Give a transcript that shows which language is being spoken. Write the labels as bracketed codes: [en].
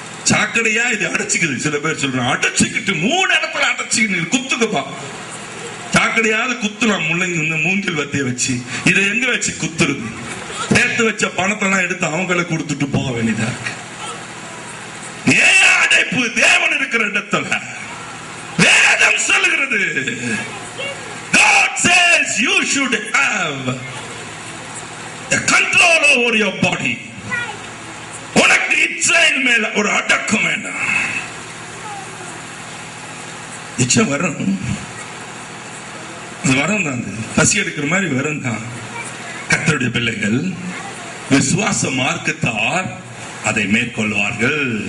[ta] சாக்கடையா இது அடைச்சிக்குது. சில பேர் சொல்றாங்க அடைச்சிக்கிட்டு 3 இடத்துல அடைச்சிக்கிட்டு குத்துக்குப்பா. சாக்கடையாவது குத்துலாம், முள்ளங்க மூங்கில் வத்திய வச்சு. இதை எங்க வச்சு குத்துறது? சேர்த்து வச்ச பணத்தை எல்லாம் எடுத்து அவங்களை கொடுத்துட்டு போக வேண்டியதா இருக்கு. ஏன் அடைப்பு? தேவன் இருக்கிற இடத்துல வேதம் சொல்லுகிறது, [en] God says you should have a control over your body. [ta] உனக்கு இச்சையின் மேல ஒரு அடக்கம் வேண்டாம். இச்சை வரும், வரும் தான், பசி எடுக்கிற மாதிரி வரும் தான். கர்த்தருடைய பிள்ளைகள் விசுவாச மார்க்கத்தார் அதை மேற்கொள்வார்கள்.